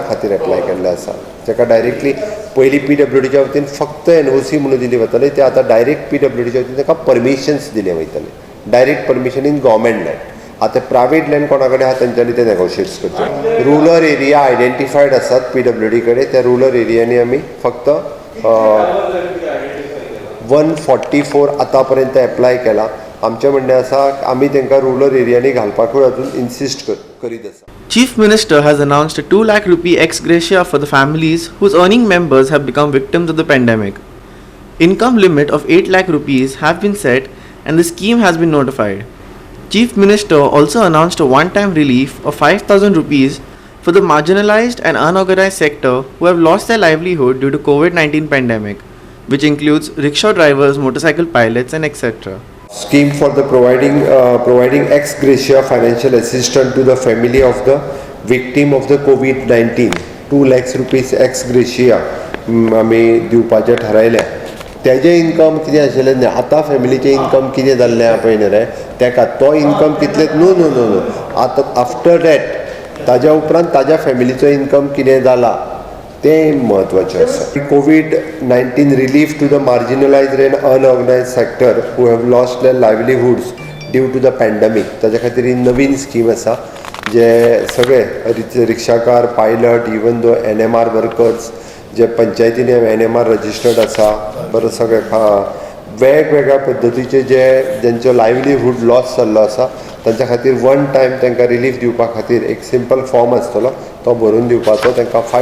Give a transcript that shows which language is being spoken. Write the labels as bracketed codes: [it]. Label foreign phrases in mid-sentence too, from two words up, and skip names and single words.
[kok] खातीर एप्लाय केल्ले आसा ताका डायरेक्टली पयलीं PWDच्या वतीन फक्त NOC म्हणून दिली वताली ते आतां डायरेक्ट PWDच्या वतीन ताका परमिशन्स दिले वयतले [en] direct permission in government land [kok] आतां [en] private land [kok] कोणा कडेन आहा तेंच्यांनी ते नेगोशिएट्स करचे [en] rural area identified [kok] आसात PWD कडेन त्या रुरल एरियांनी आमी फक्त 144 आतां पर्यंत एप्लाय केला आमचें म्हणणें आसा आमी तांकां रुरल एरियांनी घालपाकूय अजून इन्सिस्ट करीत आसा. [en] Chief Minister has announced a 2 lakh rupee ex gratia for the families whose earning members have become victims of the pandemic. Income limit of 8 lakh rupees have been set and the scheme has been notified. Chief Minister also announced a one-time relief of 5,000 rupees for the marginalized and unorganized sector who have lost their livelihood due to COVID-19 pandemic, which includes rickshaw drivers, motorcycle pilots and etc. Scheme for the providing ex gratia financial assistance to the family of the victim of the COVID-19 2 lakhs rupees ex gratia [kok] आमी दिवपाचें थारायलें तेजें इनकम कितें आशिल्लें न्ही आतां फॅमिलीचें इनकम कितें जाल्लें आहा पळय न्ही रे तेका तो इनकम कितलें नो आतां [en] after that [kok] ताज्या उपरांत ताज्या फॅमिलीचो इनकम कितें जाला तें म्हत्वाचें आसा. [en] COVID-19 relief to the marginalized and unorganized sector who have lost their livelihoods due to the pandemic [kok] ताच्या खातीर ही नवीन स्कीम आसा जे सगळे रिक्षाकार पायलट [en] even though NMR workers [kok] जे पंचायतीनी [en] NMR registered [kok] आसा बरो सगळे वेगवेगळ्या पद्दतीचे जेंचो [en] livelihood loss [kok] जाल्लो आसा तांच्या खातीर [en] one time [kok] तांकां रिलीफ दिवपा खातीर एक [en] simple form [kok] आसतलो तो भरून दिवपाचो तांकां